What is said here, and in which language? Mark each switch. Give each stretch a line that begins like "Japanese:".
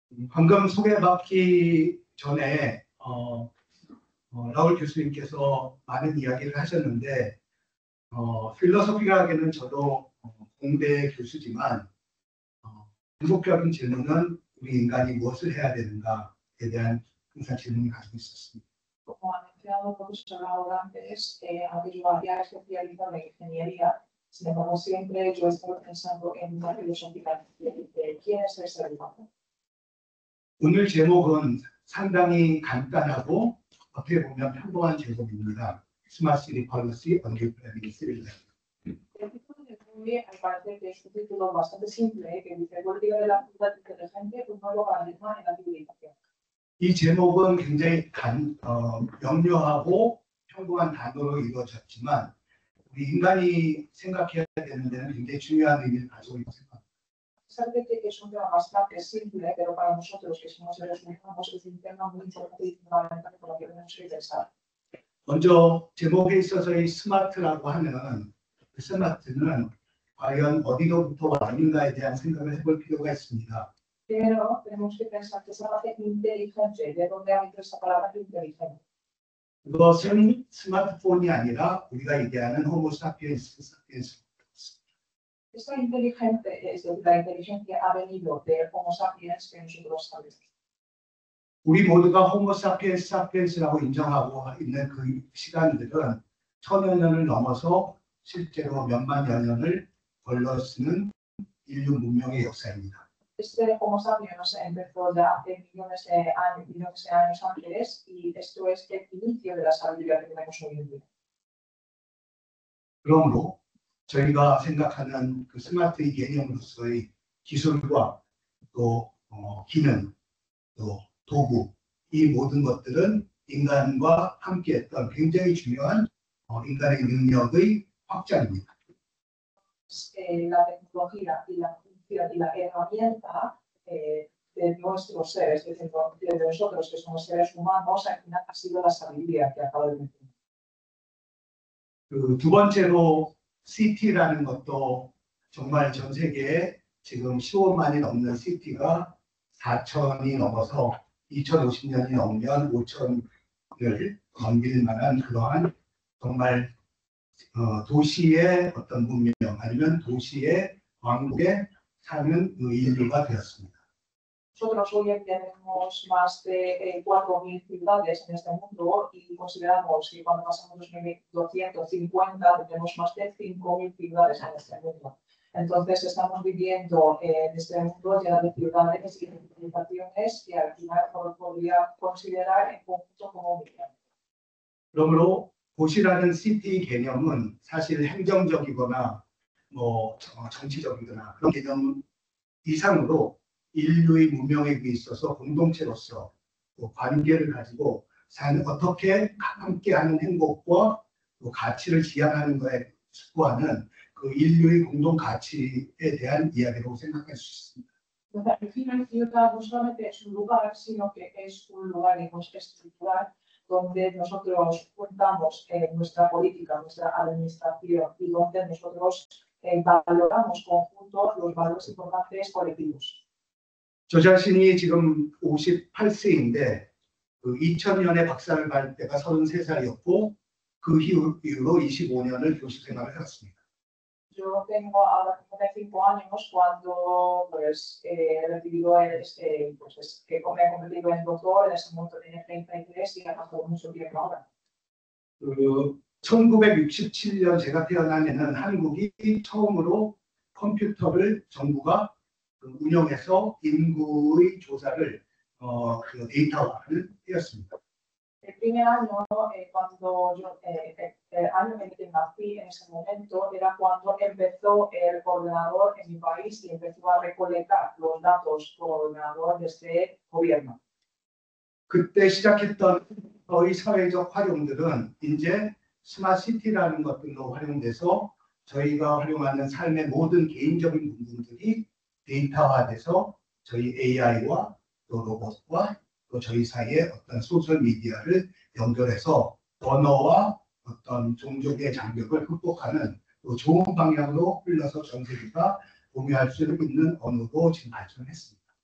Korean: 방금 소개받기 전에 라울 교수님께서 많은 이야기를 하셨는데 필로소피학에는 저도 공대 교수지만 궁극적인 질문은 우리 인간이 무엇을 해야 되는가에 대한 항상 질문을 가지고 있었습니다.
Spanish: Como ha mencionado el profesor Raúl antes, aunque yo había especializado en ingeniería, sin embargo, siempre yo estoy pensando en una filosofía de quién es el ser humano.
Korean: 오늘 제목은 상당히 간단하고 어떻게 보면 평범한 제목입니다.
English: 스마트 시티 폴리시 언더 플래닝 시리즈.
Spanish: El título de hoy, al parecer, que es un título bastante simple, que dice política de la ciudad inteligente, un nuevo paradigma en la civilización.
Korean: 이 제목은 굉장히 명료하고 평범한 단어로 이루어졌지만 우리 인간이 생각해야 되는 데는 굉장히 중요한 의미를 가지고 있다고 생각합니다.
Spanish: A pesar de que es un tema bastante simple, pero para nosotros que somos seres humanos es un tema muy importante y fundamental por lo que tenemos que pensar.
Korean: 먼저 제목에 있어서 이 스마트라고 하면 그 스마트는 과연 어디로부터 왔는가에 대한 생각을 해볼 필요가 있습니다.
Spanish: Pero tenemos que pensar que esa parte inteligente, ¿de dónde ha venido esa palabra inteligente?
Korean: 그것은 스마트폰이 아니라 우리가 얘기하는 호모 사피엔스.
Spanish: Esta inteligente, es decir, la inteligencia ha venido del Homo sapiens que nosotros sabemos.
Korean: 우리 모두가 호모 사피엔스라고 인정하고 있는 그 시간들은 천여 년을 넘어서 실제로 몇만 년을 걸러 쓰는 인류 문명의 역사입니다.
Spanish: Este Homo sapiens empezó ya hace millones de años antes y esto es el inicio de la sabiduría que tenemos hoy en día.
Korean: 그러므로 저희가 생각하는 그 스마트의 개념으로서의 기술과 또 기능, 또 도구, 이 모든 것들은 인간과 함께했던 굉장히 중요한 인간의 능력의 확장입니다.
Spanish: La tecnología y la función y la herramienta de nuestro ser, es decir, de nosotros que somos seres humanos, al final ha sido la sabiduría que acabo de mencionar.
Korean: 두 번째로 CT라는 것도 정말 전 세계에 지금 15만이 넘는 CT가 4천이 넘어서 2050년이 넘으면 5천을 넘길 만한 그러한 정말 도시의 어떤 문명 아니면 도시의 왕국에 사는 인류가 되었습니다.
Spanish: Nosotros hoy en día tenemos más de 4.000 ciudades en este mundo y consideramos que cuando pasamos 2250 tenemos más de 5.000 ciudades en este mundo. Entonces estamos viviendo en este mundo lleno de ciudades y civilizaciones que al final podría considerar en conjunto como un millón.
Korean: 그러므로 도시라는 시티 개념은 사실 행정적이거나 정치적이거나 그런 개념 이상으로 인류의 문명에 있어서 공동체로서 또 관계를 가지고 어떻게 함께하는 행복과 또 가치를 지향하는 것에 숙고하는 그 인류의 공동 가치에 대한 이야기라고 생각할 수 있습니다.
Spanish: Al final, ciudad no solamente es un lugar, sino que es un lugar estructural donde nosotros juntamos nuestra política, nuestra administración y donde nosotros valoramos conjuntos los valores importantes colectivos.
Korean: 저 자신이 지금 58세인데 그 2000년에 박사를 받을 때가 33살이었고 그 이후로 25년을 교수 생활을 했습니다.
Spanish: Yo tengo ahora 55 años cuando pues, he recibido que me he convertido en doctor, en ese momento tenía 33 y ha pasado mucho tiempo ahora.
Korean: 1967년 제가 태어나면은 한국이 처음으로 컴퓨터를 정부가 운영해서 인구의 조사를 데이터화를 했습니다.
Spanish: El primer año, cuando yo, el año en el que nací en ese momento, era cuando empezó el ordenador en mi país y empezó a recolectar los datos por ordenador de este gobierno.
Korean: 그때 시작했던 거의 사회적 활용들은 이제 스마트 시티라는 것들로 활용돼서 저희가 활용하는 삶의 모든 개인적인 부분들이 데이터화돼서 저희 AI와 또 로봇과 또 저희 사이에 어떤 소셜 미디어를 연결해서 언어와 어떤 종족의 장벽을 극복하는 또 좋은 방향으로 흘러서 전 세계가 공유할 수 있는 언어로 지금 발전했습니다.